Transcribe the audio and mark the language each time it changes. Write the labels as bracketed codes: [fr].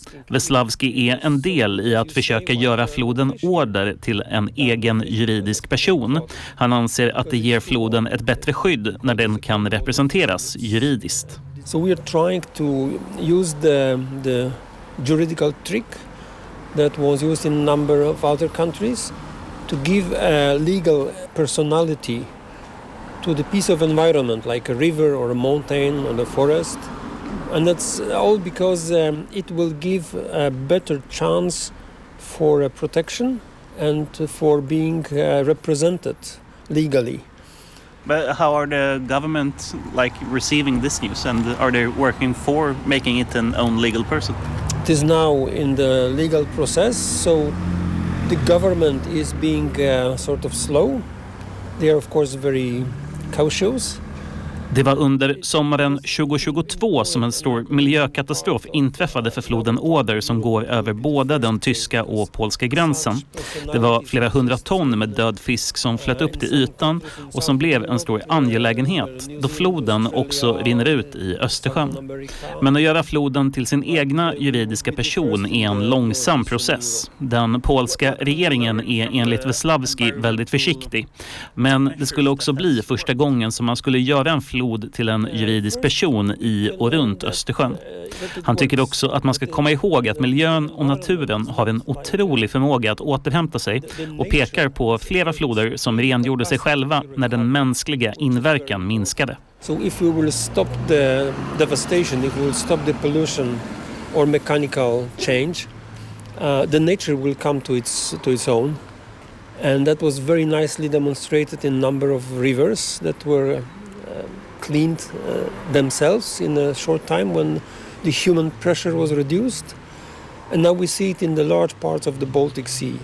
[sv] Wieslawski är en del i att försöka göra floden Oder till en egen juridisk person. Han anser att det ger floden ett bättre skydd när den kan representeras juridiskt. [en] So we are trying to use the juridical trick that was used in a number of other countries to give a legal personality to the piece of environment like a river or a mountain or a forest. And that's all because it will give a better chance for protection and for being represented legally. But how are the government like receiving this news and are they working for making it an own legal person? It is now in the legal process, so the government is being sort of slow. They are of course very cautious. [sv] Det var under sommaren 2022 som en stor miljökatastrof inträffade för floden Oder som går över både den tyska och polska gränsen. Det var flera hundra ton med död fisk som flöt upp till ytan och som blev en stor angelägenhet då floden också rinner ut i Östersjön. Men att göra floden till sin egna juridiska person är en långsam process. Den polska regeringen är enligt Wesławski väldigt försiktig. Men det skulle också bli första gången som man skulle göra en flod till en juridisk person i och runt Östersjön. Han tycker också att man ska komma ihåg att miljön och naturen har en otrolig förmåga att återhämta sig och pekar på flera floder som rengjorde sig själva när den mänskliga inverkan minskade. [en] So if we will stop the devastation, if we will stop the pollution or mechanical change, the nature will come to its own. And that was very nicely demonstrated in number of rivers that were cleaned themselves in a short time when the human pressure was reduced, and now we see it in the large parts of the Baltic Sea.